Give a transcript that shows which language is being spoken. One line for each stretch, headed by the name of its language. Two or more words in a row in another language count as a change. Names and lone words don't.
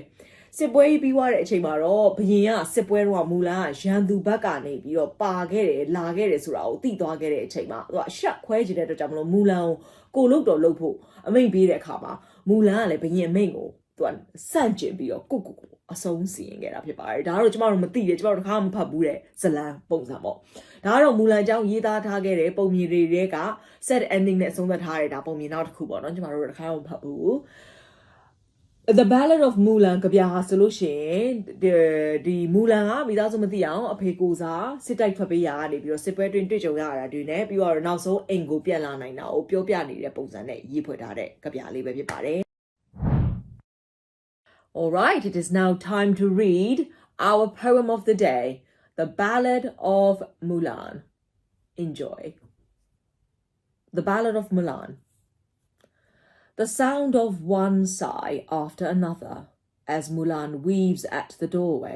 Burmese: စစ်ပွဲပြီးသွားတဲ့အချိန်မှာတော့ဘရင်ကစစ်ပွဲတော့မူလန်ကရန်သူဘက်ကနေပြီးတော့ပါခဲ့တယ်လာခဲ့တယ်ဆိုတာကိုသိသွားခဲ့တဲ့အချိန်မှာသူကရှက်ခွဲချင်တဲ့အတွက်ကြောင့်မလို့မူလန်ကိုလုတ်တော်လုတ်ဖို့အမိန့်ပေးတဲ့အခါမှာမူလန်ကလည်းဘရင်အမိန့်ကိုသူကစန့်ကျင်ပြီးတော့ကိုအဆုံးစီရင်ခဲ့တာဖြစ်ပါတယ်ဒါကတော့ကျမတို့မသိတယ်ကျမတို့တခါမှမဖတ်ဘူးတဲ့ဇလန်ပုံစံပေါ့ဒါကတော့မူလန်အကြောင်းရေးသားထားခဲ့တဲ့ပုံမြင်တွေက
English: set ending
Burmese: နဲ့အဆုံးသတ်ထားတဲ့ဒါပုံမြင်နောက်တစ်ခုပေါ့နော်ကျမတို့တခါမှမဖတ်ဘူး The Ballad of Mulan ကြပြဟာဆိုလို့ရှိရင်ဒီ Mulan ကမိသားစုမသိအောင်အဖေကိုစားစစ်တိုက်ထွက်ပေးရကနေပြီးတော့စစ်ပွဲတွင်တွေ့ကြုံရတာတွေနဲ့ပြီးတော့နောက်ဆုံးအိမ်ကိုပြန်လာနိုင်တာကိုပြောပြနေတဲ့ပုံစံနဲ့ရေးဖွဲ့ထားတဲ့ကြပြလေးပဲဖြစ်ပါတယ်
English: All right, it is now time to read our poem of the day, The Ballad of Mulan. Enjoy. The Ballad of Mulan.The sound of one sigh after another as Mulan weaves at the doorway.